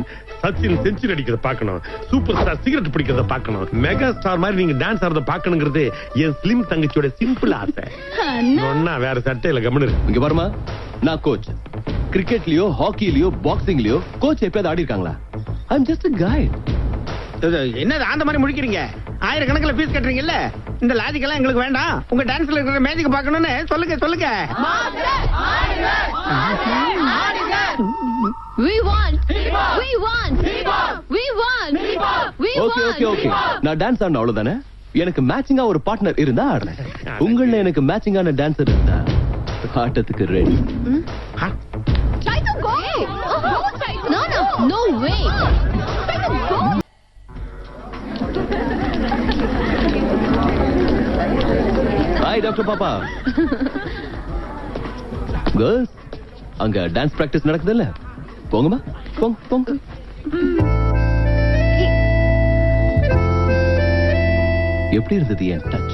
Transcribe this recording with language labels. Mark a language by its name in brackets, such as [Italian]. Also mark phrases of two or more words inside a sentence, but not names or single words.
[Tamil] சச்சின் செஞ்சுரி அடிக்கிறத பார்க்கணும், சூப்பர் ஸ்டார் சிகரெட் பிடிக்கிறத பார்க்கணும், மெகா ஸ்டார் மாதிரி நீங்க டான்ஸ் ஆடுறத பார்க்கணுங்கிறது என் ஸ்லிம் தங்கச்சியோட சிம்பிள் ஆசை. ஒன்னா வேற சட்டையில கவனம். இங்க பாருமா, நான் கோச். கிரிக்கெட்லயோ ஹாக்கிலயோ பாக்ஸிங்லயோ கோச் எப்பயாவது ஆடி இருக்காங்களா? [English] I am just a guide. [Tamil] என்னது அந்த மாதிரி முடிக்கிறீங்க? ஆயிரக்கணக்கில் ஃபீஸ் கட்டுறீங்கல்ல, இந்த லாஜிக் எல்லாம் எங்களுக்கு வேண்டாம். உங்க டான்ஸ்ல இருக்கிற மேஜிக் பார்க்கணும்னு சொல்லுங்க சொல்லுங்க. [English] We want. We want. We want. We want. okay okay okay, [Tamil] நான் டான்ஸ் ஆடணும் அவ்வளவுதானே. எனக்கு மேட்சிங்கா ஒரு பார்ட்னர் இருந்தா ஆடுறேன். உங்கள எனக்கு [English] matching dancer [Tamil] இருந்தா ஆட்டத்துக்கு ரெடி. [English] Try to go. No no no way. Try to go. hi doctor [Tamil] பாப்பா. கேர்ள்ஸ், அங்க [English] dance practice [Tamil] நடக்குதுல்ல, போங்கம்மா போங்க போங்க. எப்படி இருந்தது என் டச்?